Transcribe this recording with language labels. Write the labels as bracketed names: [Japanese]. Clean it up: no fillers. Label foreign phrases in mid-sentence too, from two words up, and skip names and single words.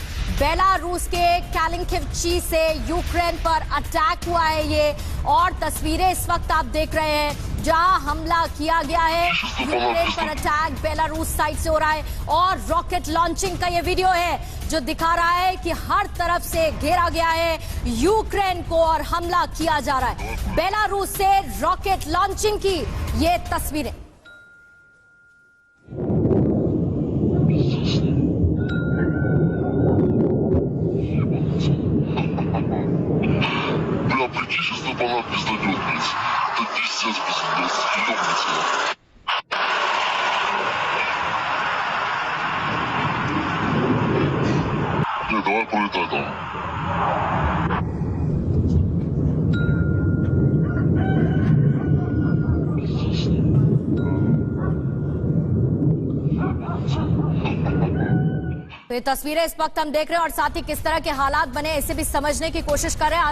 [Hindi] बेलारूस के कैलिंकिवची से यूक्रेन पर अटैक हुआ है ये, और तस्वीरें इस वक्त आप देख रहे हैं जहां हमला किया गया है। यूक्रेन पर अटैक बेलारूस साइड से हो रहा है और [English] rocket launching [Hindi] का ये वीडियो है जो दिखा रहा है कि हर तरफ से घेरा गया है यूक्रेन को और हमला किया जा रहा है। बेलारूस से [English] rocket launching [Hindi] की ये तस्वीरें। [Russian] Она пиздолет, блядь. Это пиздец, блядь. Ёбнется. Давай полетай там. [Hindi] तो ये तस्वीरें इस वक्त हम देख रहे हैं और साथ ही किस तरह के हालात बने इसे भी समझने की कोशिश कर रहे हैं।